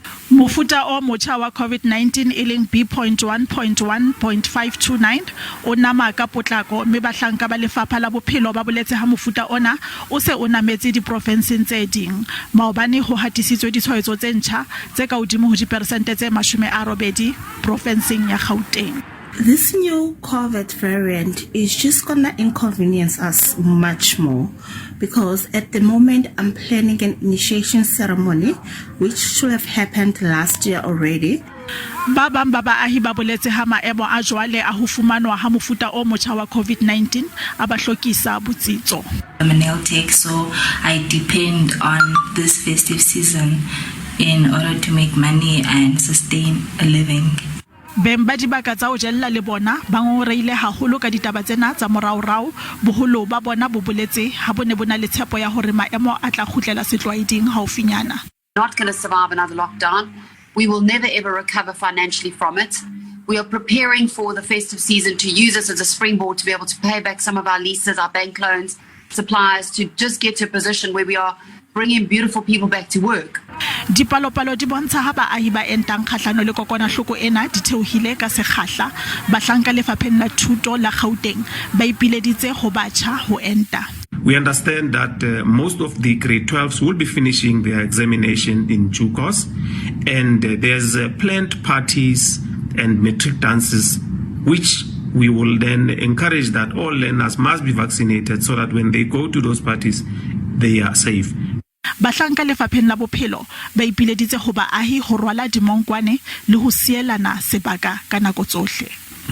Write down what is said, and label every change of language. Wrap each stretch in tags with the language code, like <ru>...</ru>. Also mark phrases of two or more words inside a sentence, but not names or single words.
<st>Mofuta o motjha wa COVID-19 e leng B.1.1.529 o nama ka potlako mme bahlanka ba lefapha la bophelo ba boletse ha mofuta ona o se o nametse diprovinseng tse ding maobane ho hatisitswe ditshwaetso tse ntjha tse ka hodimo ho diperesente tse 80 provinseng ya Gauteng.</st> <en>This new COVID variant is just gonna inconvenience us much more because at the moment I'm planning an initiation ceremony which should have happened last year already.</en> <st>Ba bang ba baahi ba boletse ha maemo a jwale a ho fumanwa ha mofuta o motjha wa COVID-19 a ba hlokisa botsitso.</st> <en>I'm a nail tech, so I depend on this festive season in order to make money and sustain a living.</en> <st>Beng ba dibaka tsa ho jella le bona ba ngoreile haholo ka ditaba tsena tsa moraorao boholo ba bona bo boletse ha bone bona le tshepo ya hore maemo a tla khutlela setlwaeding haufinyana.</st> <en>Not going to survive another lockdown. We will never ever recover financially from it. We are preparing for the festive season to use this as a springboard to be able to pay back some of our leases, our bank loans, suppliers, to just get to a position where we are bringing beautiful people back to work.</en> <st>Dipalopalo di bontsha ha baahi ba entang kgahlano le kokwanahloko ena di theohile ka sekgahla bahlanka lefapheng la thuto la Gauteng ba ipileditse ho batjha ho enta.</st> <en>We understand that most of the grade 12s will be finishing their examination in due course, and there's planned parties and matric dances which we will then encourage that all learners must be vaccinated so that when they go to those parties they are safe.</en> <st>Bahlanka lefapheng la bophelo ba ipileditse ho baahi ho rwala dimonkwane le ho sielana sebaka ka nako tsohle.</st>